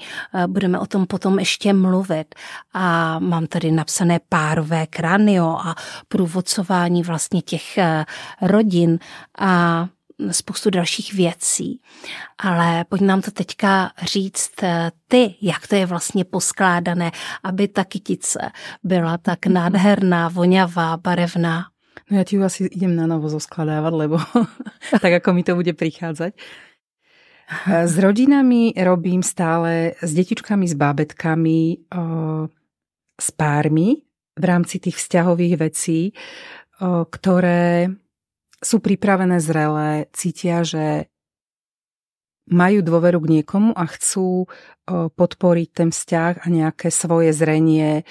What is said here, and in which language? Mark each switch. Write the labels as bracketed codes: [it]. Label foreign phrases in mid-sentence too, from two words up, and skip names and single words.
[cs] Budeme o tom potom ještě mluvit. A mám tady napsané párové kranio a průvodcování vlastně těch rodin a spoustu dalších věcí. Ale pojď nám to teďka říct ty, jak to je vlastně poskládané, aby ta kytice byla tak nádherná, voňavá, barevná. [sk] No ja ti ju asi idem na novo zoskladávať, lebo tak ako mi to bude prichádzať. S rodinami robím stále, s detičkami, s bábetkami, s pármi v rámci tých vzťahových vecí, ktoré sú pripravené, zrelé, cítia, že majú dôveru k niekomu a chcú podporiť ten vzťah a nejaké svoje zrenie